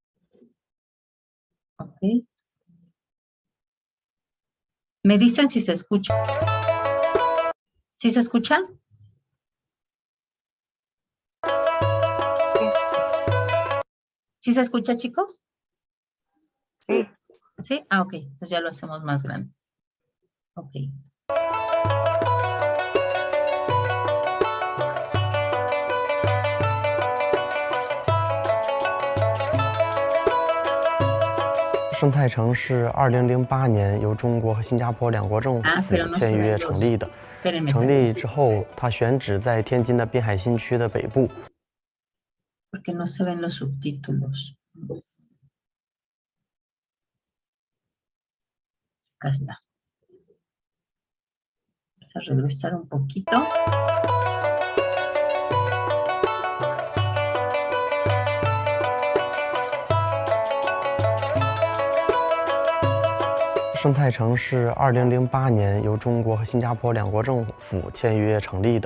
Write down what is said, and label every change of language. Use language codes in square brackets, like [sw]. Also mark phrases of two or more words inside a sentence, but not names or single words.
[es] Ok. Me dicen si se escucha. ¿Sí se escucha? ¿Sí se escucha, chicos? Sí. ¿Sí? Ah, ok. Entonces ya lo hacemos más grande. Ok. [zh] 生态城是2008年由中国和新加坡两国政府签约成立的。成立之后，它选址在天津的滨海新区的北部。 [es] Porque no se ven los subtítulos. Acá está. Vamos a regresar un poquito. [zh] 《生态城》是2008年由中国和新加坡两国政府签约成立的。